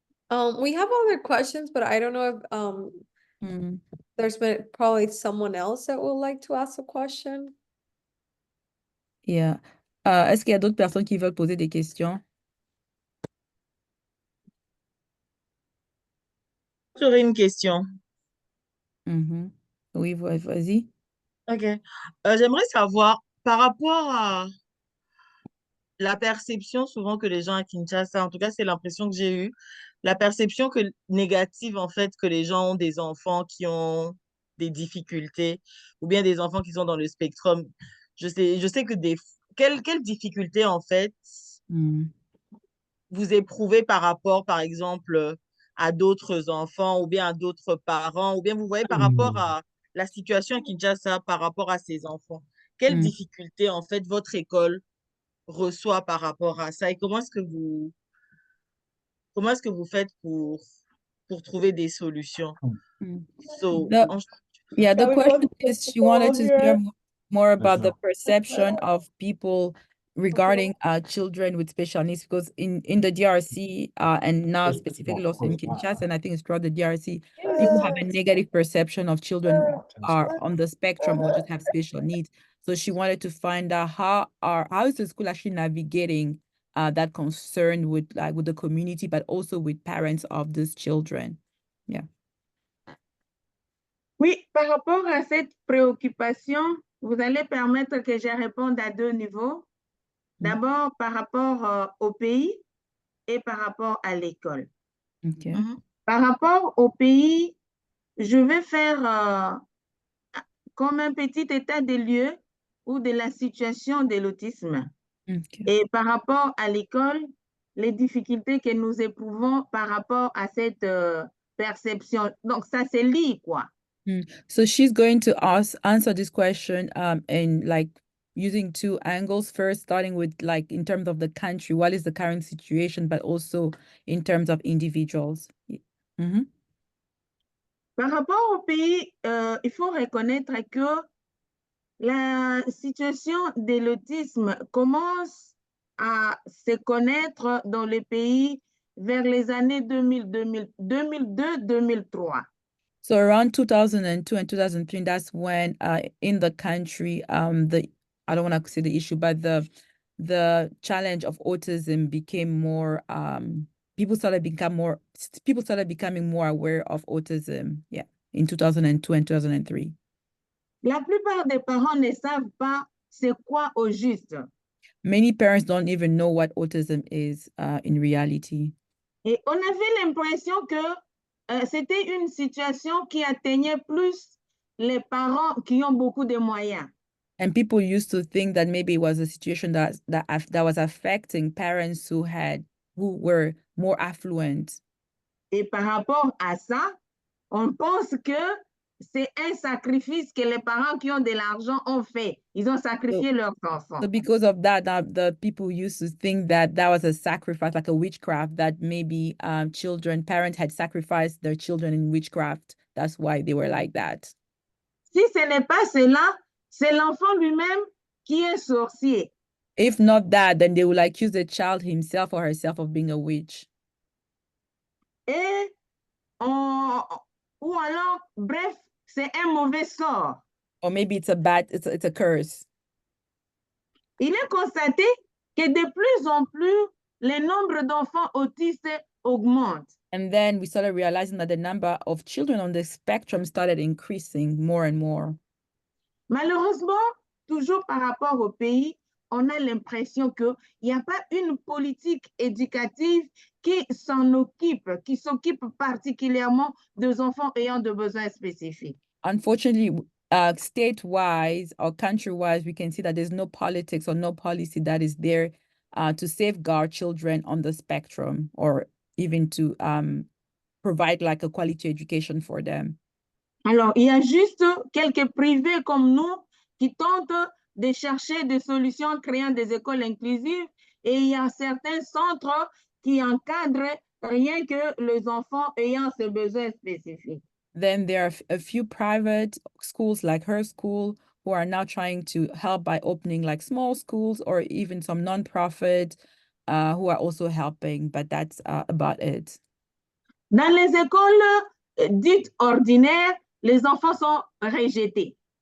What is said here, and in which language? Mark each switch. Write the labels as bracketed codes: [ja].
[en] We have other questions, but I don't know if there's been probably someone else that would like to ask a question. Yeah. [fr] Est-ce qu'il y a d'autres personnes qui veulent poser des questions? J'aurais une question. Oui, vas-y. Ok. J'aimerais savoir, par rapport à la perception souvent que les gens à Kinshasa, en tout cas, c'est l'impression que j'ai eue, la perception négative, en fait, que les gens ont des enfants qui ont des difficultés ou bien des enfants qui sont dans le spectrum. Je sais que quelles difficultés, en fait, vous éprouvez par rapport, par exemple, à d'autres enfants ou bien à d'autres parents, ou bien vous voyez par rapport à la situation à Kinshasa par rapport à ces enfants. Quelles difficultés, en fait, votre école reçoit par rapport à ça et comment est-ce que vous faites pour trouver des solutions? [en] So, the question is she wanted to hear more about the perception of people regarding children with special needs, because in the DRC and now specifically also in Kinshasa, and I think it's throughout the DRC, people have a negative perception of children who are on the spectrum or just have special needs. So she wanted to find out how is the school actually navigating that concern with the community, but also with parents of these children. Yeah. [fr] Oui, par rapport à cette préoccupation, vous allez permettre que je réponde à deux niveaux. D'abord, par rapport au pays et par rapport à l'école. [en] Okay. [fr] Par rapport au pays, je vais faire comme un petit état des lieux ou de la situation de l'autisme. [en] Okay. [fr] Et par rapport à l'école, les difficultés que nous éprouvons par rapport à cette perception. Donc, ça se lie, quoi. [en] So she's going to answer this question in like using two angles. First, starting with like in terms of the country, what is the current situation, but also in terms of individuals. [fr] Par rapport au pays, il faut reconnaître que la situation de l'autisme commence à se connaître dans le pays vers les années 2002-2003. [en] So around 2002 and 2003, that's when in the country, I don't want to say the issue, but the challenge of autism became more, people started becoming more aware of autism, yeah, in 2002 and 2003. [fr] La plupart des parents ne savent pas c'est quoi au juste. [en] Many parents don't even know what autism is in reality. [fr] Et on avait l'impression que c'était une situation qui atteignait plus les parents qui ont beaucoup de moyens. [en] And people used to think that maybe it was a situation that was affecting parents who were more affluent. [fr] Et par rapport à ça, on pense que c'est un sacrifice que les parents qui ont de l'argent ont fait. Ils ont sacrifié leurs enfants. [en] So because of that, the people used to think that that was a sacrifice, like a witchcraft, that maybe parents had sacrificed their children in witchcraft. That's why they were like that. [fr] Si ce n'est pas cela, c'est l'enfant lui-même qui est sorcier. [en] If not that, then they will accuse the child himself or herself of being a witch. [fr] Et ou alors, bref, c'est un mauvais sort. [en] Or maybe it's a curse. [fr] Il est constaté que de plus en plus, le nombre d'enfants autistes augmente. [en] And then we started realizing that the number of children on the spectrum started increasing more and more. [fr] Malheureusement, toujours par rapport au pays, on a l'impression qu'il n'y a pas une politique éducative qui s'occupe particulièrement des enfants ayant des besoins spécifiques. [en] Unfortunately, state-wise or country-wise, we can see that there's no politics or no policy that is there to safeguard children on the spectrum or even to provide like a quality education for them. [fr] Alors, il y a juste quelques privés comme nous qui tentent de chercher des solutions en créant des écoles inclusives et il y a certains centres qui encadrent rien que les enfants ayant ces besoins spécifiques. [en] Then there are a few private schools like her school who are now trying to help by opening like small schools or even some nonprofit who are also helping, but that's about it. [fr] Dans les écoles dites ordinaires, les enfants sont rejetés.